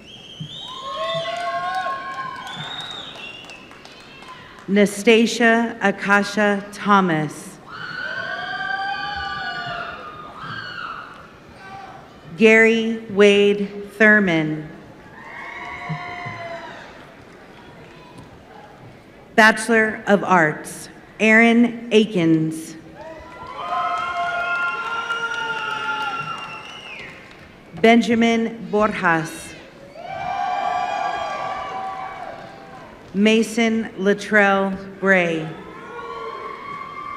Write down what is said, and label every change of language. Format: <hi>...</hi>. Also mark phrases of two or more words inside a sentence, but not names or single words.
<en>Nastasia Akasha Thomas. Gary Wade Thurman. Bachelor of Arts, Aaron Akins. Benjamin Borjas. Mason Latrell Bray.</en>